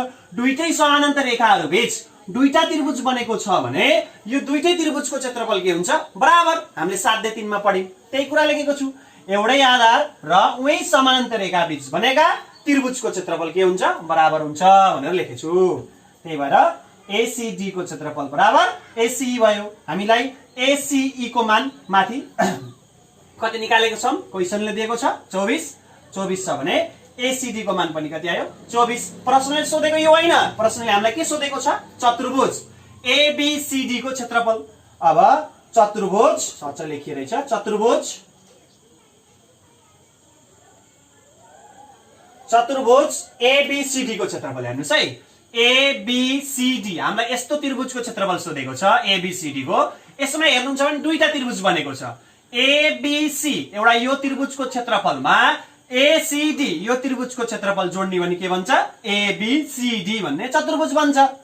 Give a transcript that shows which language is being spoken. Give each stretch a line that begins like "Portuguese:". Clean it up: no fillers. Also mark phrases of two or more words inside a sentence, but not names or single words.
Nepali: दुईटै समानान्तर रेखाहरू बीच दुईटा त्रिभुज बनेको छ भने यो दुईटै त्रिभुजको क्षेत्रफल के हुन्छ? बराबर। हामीले 7/3 मा पढ्यौं, त्यही कुरा लेखेको छु। एउटै आधार र उही समानान्तर रेखा बीच बनेका त्रिभुजको क्षेत्रफल के हुन्छ? बराबर हुन्छ भनेर लेखेछु। त्यही भएर ACD को क्षेत्रफल बराबर ACE भयो। हामीलाई ACE को मान माथि कति निकालेको छौं? क्वेशनले दिएको छ 24 छ भने ACD को मान पनि कति आयो? 24। प्रश्नले सोधेको यो होइन, प्रश्नले हामीलाई के सोधेको छ? चतुर्भुज ABCD को क्षेत्रफल। अब चतुर्भुज सच्च लेखिरहेछ चतुर्भुज एबीसीडी को क्षेत्रफल हेर्नुस् है एबीसीडी हामीलाई यस्तो त्रिभुजको क्षेत्रफल सोधेको छ एबीसीडी को यसमा हेर्नुहुन्छ भने दुईटा त्रिभुज बनेको छ एबीसी एउटा यो त्रिभुजको क्षेत्रफलमा एसीडी यो त्रिभुजको क्षेत्रफल जोड्ने भने के भन्छ एबीसीडी भन्ने चतुर्भुज बन्छ